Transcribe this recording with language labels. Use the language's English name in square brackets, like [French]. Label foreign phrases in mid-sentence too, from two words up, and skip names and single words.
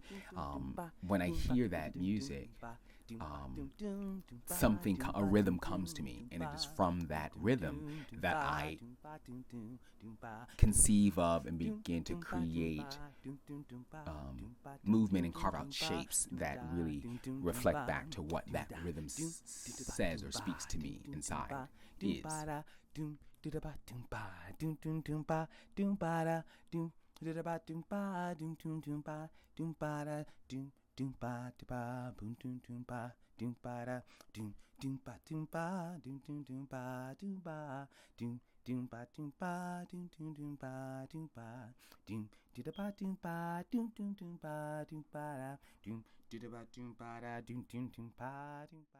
[English] When I hear that music, a rhythm comes to me, and it is from that rhythm that I conceive of and begin to create movement and carve out shapes that really reflect back to what that rhythm says or speaks to me inside is. Doom ba da ba boom doom doom ba doom ba da doom doom ba doom ba doom doom doom ba doom ba doom doom ba doom ba doom doom doom ba doom ba doom da ba doom ba doom doom doom ba doom ba da doom da ba doom ba da doom doom doom ba doom ba.